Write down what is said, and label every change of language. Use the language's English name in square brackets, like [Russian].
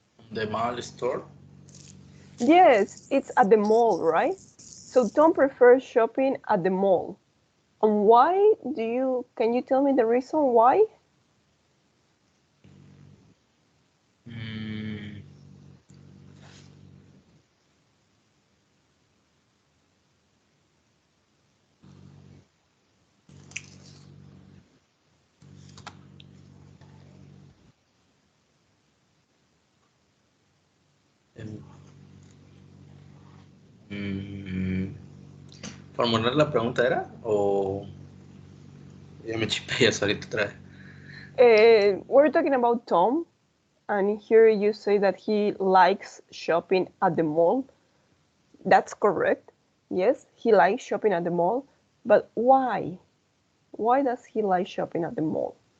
[English] The mall store. Yes, it's at the mall, right? So Tom prefers shopping at the mall. And why can you tell me the reason why? [Spanish] Mm, em, mm, ¿Formular la pregunta era? ¿O ya me chipeas ahorita otra vez? [English] We're talking about Tom, and here you say that he likes shopping at the mall. That's correct. Yes, he likes shopping at the mall. But why? Why does he like shopping at the mall?